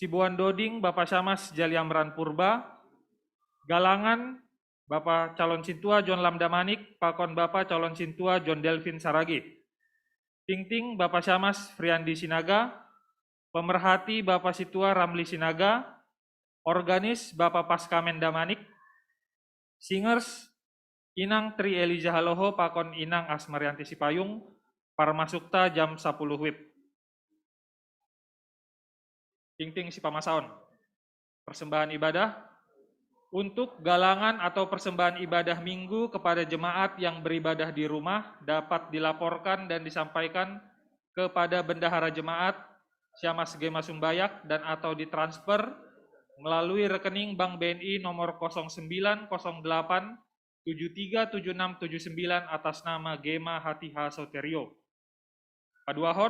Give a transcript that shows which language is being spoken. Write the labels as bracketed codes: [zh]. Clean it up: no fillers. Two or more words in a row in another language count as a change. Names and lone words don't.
[bts] Buan Doding Bapak Syamas Jaliamran Purba, galangan Bapak Calon Sintua John Lamdamanik, Pakon Bapak Calon Sintua John Delvin Saragi, Ting-ting Bapak Syamas Friandi Sinaga, pemerhati Bapak Situa Ramli Sinaga, organis Bapak Paskamen Damanik, singers Inang Tri Eliza Haloho, Pakon Inang Asmarianti Sipayung, Parmasukta [id] jam 10 WIB. [bts] Ting-ting si pamasaon. [id] Persembahan ibadah untuk galangan atau persembahan ibadah minggu kepada jemaat yang beribadah di rumah dapat dilaporkan dan disampaikan kepada bendahara jemaat Syamas Gema Sumbayak dan atau ditransfer melalui rekening Bank BNI nomor 0908 737679 atas nama Gema Hatiha Soterio.